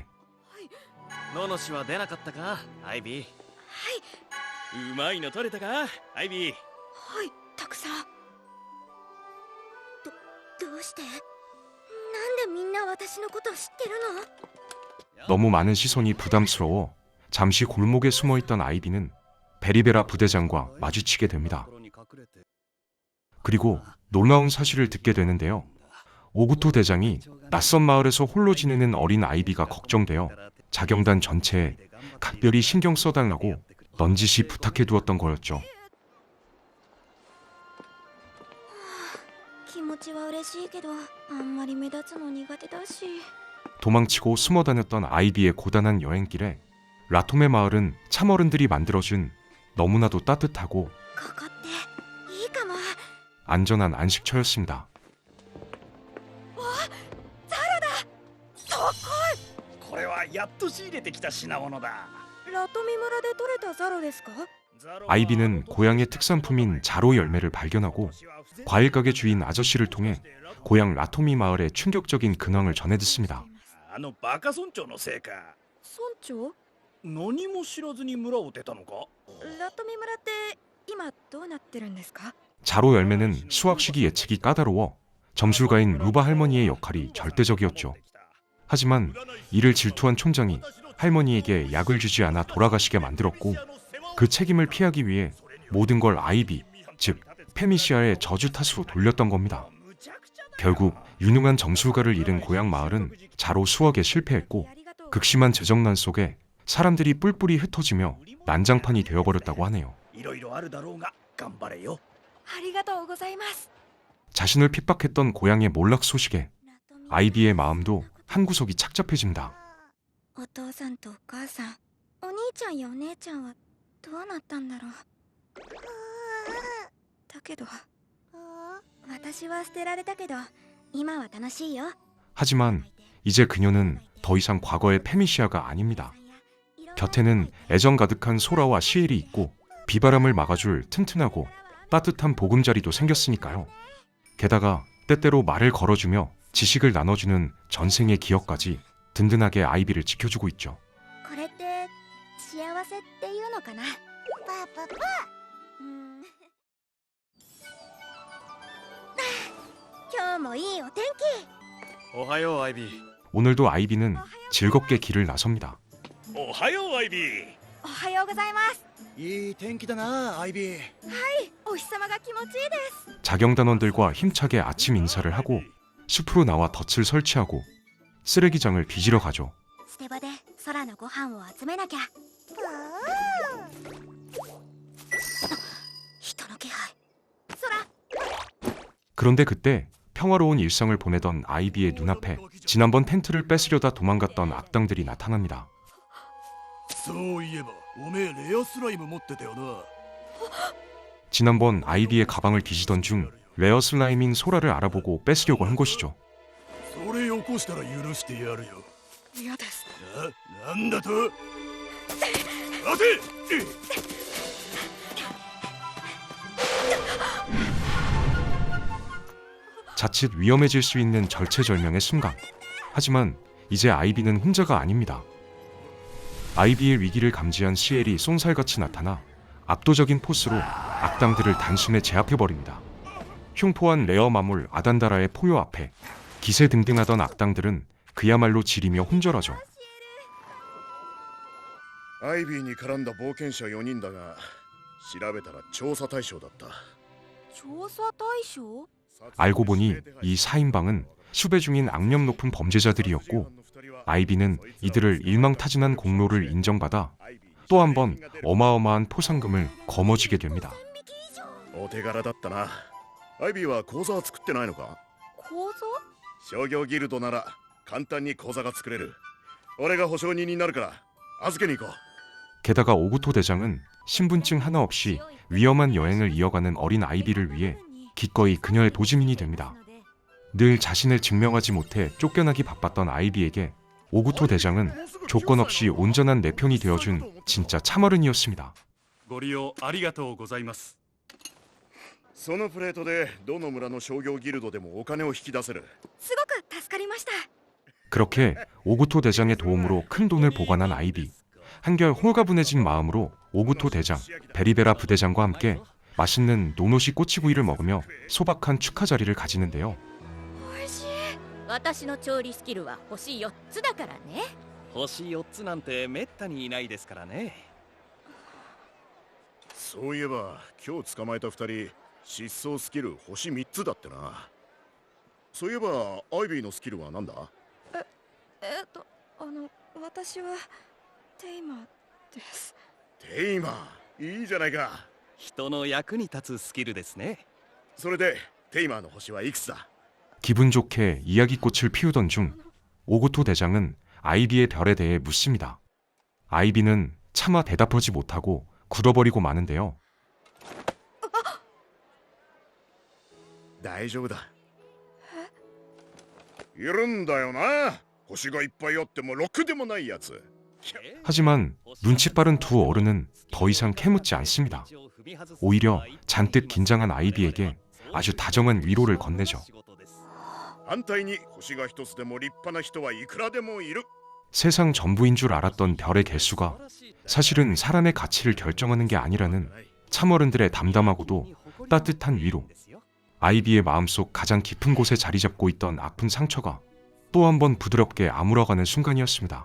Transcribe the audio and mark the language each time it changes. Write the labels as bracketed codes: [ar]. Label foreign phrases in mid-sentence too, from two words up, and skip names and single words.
[ja] ののしは出なかったかアイビー。うまいの取れたかアイビー。はい、たくさん。どうして？なんでみんな私のこと知ってるの？ [ko] 너무 많은 시선이 부담스러워 잠시 골목에 숨어있던 아이비는 베리베라 부대장과 마주치게 됩니다. 그리고 놀라운 사실을 듣게 되는데요. 오구토 대장이 낯선 마을에서 홀로 지내는 어린 아이비가 걱정되어 자경단 전체에 각별히 신경 써달라고 넌지시 부탁해두었던 거였죠. [ja] 気持ちは嬉しいけど、あんまり目立つの苦手だし。 [ko] 도망치고 숨어 다녔던 아이비의 고단한 여행길에 라토메 마을은 참어른들이 만들어준 너무나도 따뜻하고 [ja] ここっていいかも。 [ko] 안전한 안식처였습니다. [ja] これはやっと仕入れてきた品物だ。ラトミ村で採れたザロですか？ [ko] 아이비는 고향의 특산품인 자로 열매를 발견하고 과일 가게 주인 아저씨를 통해 고향 라토미 마을의 충격적인 근황을 전해 듣습니다. [ja] あのバカ村長のせいか。村長？何も知らずに村を出たのか。ラトミ村って今どうなってるんですか？ [ko] 자로 열매는 수확 시기 예측이 까다로워 점술가인 루바 할머니의 역할이 절대적이었죠. 하지만 이를 질투한 총장이 할머니에게 약을 주지 않아 돌아가시게 만들었고 그 책임을 피하기 위해 모든 걸 아이비, 즉 페미시아의 저주 탓으로 돌렸던 겁니다. 결국 유능한 점술가를 잃은 고향 마을은 자로 수확에 실패했고 극심한 재정난 속에 사람들이 뿔뿔이 흩어지며 난장판이 되어버렸다고 하네요. [ja] いろいろあるだろうが頑張れよ。ありがとうございます。 [ko] 자신을 핍박했던 고향의 몰락 소식에 아이비의 마음도 한구석이 착잡해집니다. [ja] お父さんとお母さん、お兄ちゃんやお姉ちゃんはどうなったんだろう。だけど、私は捨てられたけど、今は楽しいよ。 [ko] 하지만 이제 그녀는 더 이상 과거의 페미시아가 아닙니다. 곁에는 애정 가득한 소라와 시엘이 있고 비바람을 막아줄 튼튼하고 따뜻한 보금자리도 생겼으니까요. 게다가 때때로 말을 걸어주며 지식을 나눠주는 전생의 기억까지 든든하게 아이비를 지켜주고 있죠. [ja] これって幸せっていうのかな。パパパ。今日もいいお天気。おはようアイビー。 [ko] 오늘도 아이비는 즐겁게 길을 나섭니다. [ja] おはようアイビー。おはようございます。いい天気だなアイビー。お日様が気持ちいいです。 [ko] 자경단원들과 힘차게 아침 인사를 하고 숲으로 나와 덫을 설치하고 쓰레기장을 빚으러 가죠. [ja] 捨て場で空のご飯を集めなきゃ。人の気配。空。 [ko] 그런데 그때 평화로운 일상을 보내던 아이비의 눈앞에 지난번 텐트를 뺏으려다 도망갔던 악당들이 나타납니다. [ja] そういえばおめえレアスライム持ってたよな。 [ko] 지난번 아이비의 가방을 뒤지던 중 레어 슬라임인 소라를 알아보고 뺏으려고 한 것이죠. [ja] それよこしたら許してやるよ。嫌です。なんだと？待て！ [ko] 자칫 위험해질 수 있는 절체절명의 순간. 하지만 이제 아이비는 혼자가 아닙니다. 아이비의 위기를 감지한 시엘이 쏜살같이 나타나 압도적인 포스로 악당들을 단숨에 제압해버립니다. 흉포한 레어 마물 아단다라의 포효 앞에 기세등등하던 악당들은 그야말로 지리며 혼절하죠. [ja] アイビーに絡んだ冒険者4人だが調べたら調査対象だった。調査対象？ [ko] 알고 보니 이 4인방은 수배 중인 악명 높은 범죄자들이었고 아이비는 이들을 일망타진한 공로를 인정받아 또 한 번 어마어마한 포상금을 거머쥐게 됩니다. [ja] お手柄だったな。アイビーは口座は作ってないのか？口座？商業ギルドなら簡単に口座が作れる。俺が保証人になるから預けに行こう。 [ko] 게다가 오구토 대장은 신분증 하나 없이 위험한 여행을 이어가는 어린 아이비를 위해 기꺼이 그녀의 도지민이 됩니다. 늘 자신을 증명하지 못해 쫓겨나기 바빴던 아이비에게 오구토 대장은 조건 없이 온전한 내 편이 되어준 진짜 참어른이었습니다. [ja] ご利用ありがとうございます。そのプレートでどの村の商業ギルドでもお金を引き出せる。すごく助かりました。 [ko] 그렇게 오구토 대장의 도움으로 큰 돈을 보관한 아이비. 한결 홀가분해진 마음으로 오구토 대장, 베리베라 부대장과 함께 맛있는 노노시 꼬치구이를 먹으며 소박한 축하 자리를 가지는데요. [ja] 美味しい。私の調理スキルは星4つだからね。星4つなんてめったにいないですからね。そういえば今日捕まえた2人失踪スキル星3つだってな。そういえばアイビーのスキルは何だ？私はテイマーです。テイマー、いいじゃないか。人の役に立つスキルですね。それでテイマーの星はいくつだ？ [ko] 기분 좋게 이야기꽃을 피우던 중 오구토 대장은 아이비의 별에 대해 묻습니다. 아이비는 차마 대답하지 못하고 굳어버리고 마는데요. [ja] 大丈夫だ。いるんだよな。星がいっぱいあってもろくでもないやつ。 [ko] 하지만 눈치 빠른 두 어른은 더 이상 캐묻지 않습니다. 오히려 잔뜩 긴장한 아이비에게 아주 다정한 위로를 건네죠. [ja] 反対に星が一つでも立派な人はいくらでもいる。 [ko] 세상 전부인 줄 알았던 별의 개수가 사실은 사람의 가치를 결정하는 게 아니라는 참어른들의 담담하고도 따뜻한 위로. 아이비의 마음속 가장 깊은 곳에 자리 잡고 있던 아픈 상처가 또 한 번 부드럽게 아물어가는 순간이었습니다.